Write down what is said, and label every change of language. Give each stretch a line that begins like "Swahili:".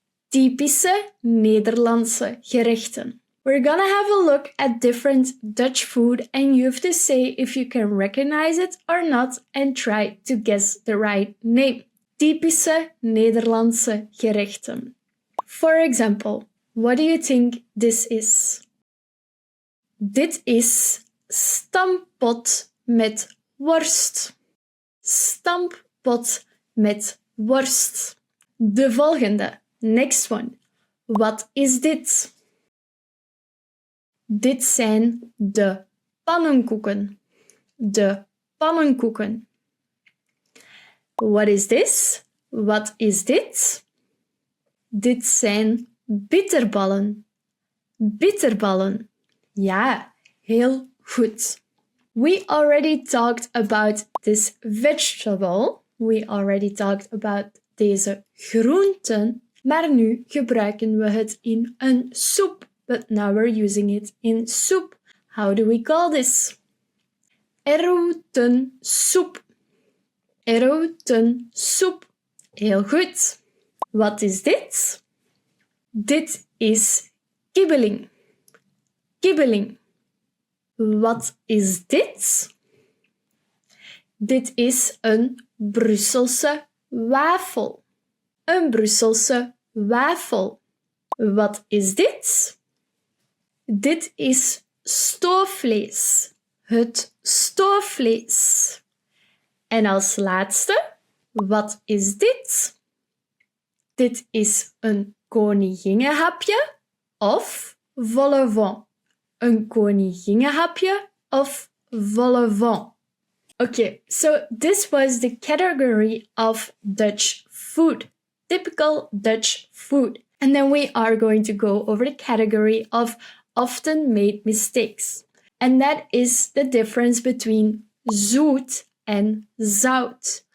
Dutch: Typische Nederlandse gerechten.
English: We're gonna have a look at different Dutch food and you have to say if you can recognize it or not and try to guess the right name.
Dutch: Typische Nederlandse gerechten.
English: For example, what do you think this is?
Dutch: Dit is stampot met worst. Stampot met worst. De volgende.
English: Next one.
Dutch: Wat is dit? Dit zijn de pannenkoeken. De pannenkoeken.
English: What is this?
Dutch: Wat is dit? Dit zijn bitterballen. Bitterballen. Ja, heel goed.
English: We already talked about this vegetable. We already talked about
Dutch: deze groenten. Maar nu gebruiken we het in een soep.
English: But now we're using it in soup. How do we call this? Erotensoep.
Dutch: Erotensoep. Heel goed. Wat is dit? Dit is kibbeling. Kibbeling. Wat is dit? Dit is een Brusselse wafel. Een Brusselse wafel. Wat is dit? Dit is stoofvlees. Het stoofvlees. En als laatste, wat is dit? Dit is een koninginnenhapje of vol au vent. Een koninginnenhapje of vol au vent.
English: Okay, so this was the category of Dutch food. Typical Dutch food. And then we are going to go over the category of often made mistakes. And that is the difference between zoet and zout.